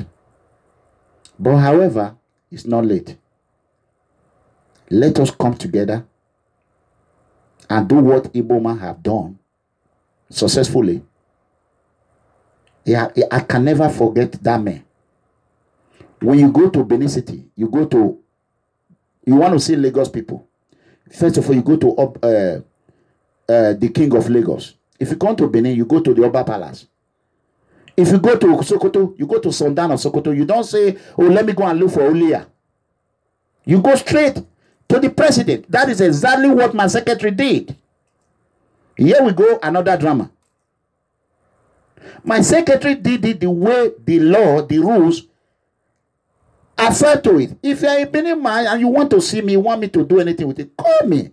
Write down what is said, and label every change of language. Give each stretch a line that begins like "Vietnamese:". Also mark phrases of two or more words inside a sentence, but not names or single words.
English: But however, it's not late. Let us come together and do what Igbo man have done successfully. Yeah, I can never forget that man. When you go to Benin City, you want to see Lagos people. First of all, you go to the King of Lagos. If you come to Benin, you go to the Oba Palace. If you go to Sokoto, you go to Sundan of Sokoto. You don't say, oh, let me go and look for Olia. You go straight to the president. That is exactly what my secretary did. Here we go, another drama. My secretary did it the way the law, the rules, affect to it. If you're a Benin man and you want to see me, want me to do anything with it, call me.